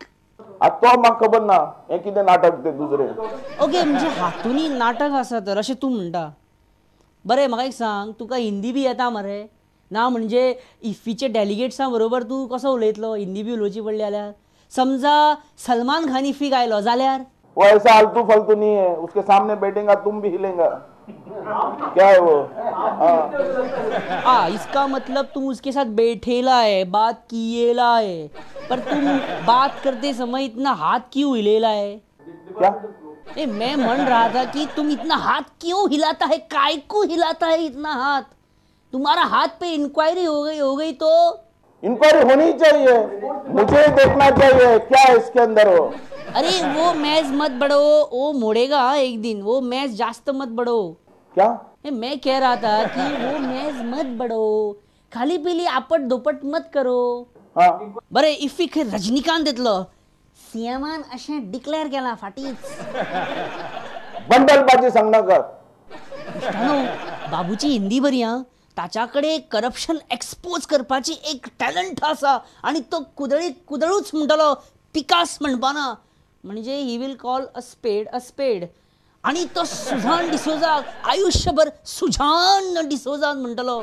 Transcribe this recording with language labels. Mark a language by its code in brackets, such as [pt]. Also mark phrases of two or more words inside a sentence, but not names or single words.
[kok] आतां तो म्हाका खबर ना हें कितें नाटक तें दुसरें. ओके, म्हणजे हातूंनी नाटक आसा तर अशें तूं म्हणटा. बरें, म्हाका एक सांग, तुका हिंदी बी येता मरे? ना म्हणजे इफ्फीचे डेलिगेट्सां बरोबर तूं कसो उलयतलो? हिंदी बी उलोवची पडली जाल्यार. समजा सलमान खान इफ्फीक आयलो जाल्यार? [hi] वो ऐसा आलतू फालतू नहीं है, उसके सामने बैठेगा तुम भी हिलेगा. क्या है वो? इसका मतलब तुम उसके साथ बैठेला है, बात किएला है, पर तुम बात करते समय इतना हाथ क्यों हिलेला है? क्या? मैं मन रहा था कि तुम इतना हाथ क्यों हिलाता है, काय को हिलाता है इतना हाथ? तुम्हारा हाथ पे इंक्वायरी हो गई तो इंक्वायरी होनी चाहिए, मुझे देखना चाहिए क्या है इसके अंदर हो। अरे वो मैच मत बढ़ो, वो मोड़ेगा एक दिन, वो मैच जास्त मत बढ़ो। क्या मैं कह रहा था कि वो मैच मत बढ़ो, खाली पिली आपट दोपट मत करो। हा [kok] बरे इफिक हे रजनीकांत येतलो सीएमान अशें डिक्लेअर केला फाटीच। बंडलबाजी सांगनाकर बाबूची हिंदी बरी हा, ताच्याकडे [en] corruption expose [kok] करपाची एक टॅलेंट आसा आणि तो कुदळूच म्हणटलो पिकास म्हणपाना, म्हणजे [en] he will call a spade [kok] आणि तो सुझान डिसोजा आयुष्यभर सुझान डिसोजा म्हणटलो।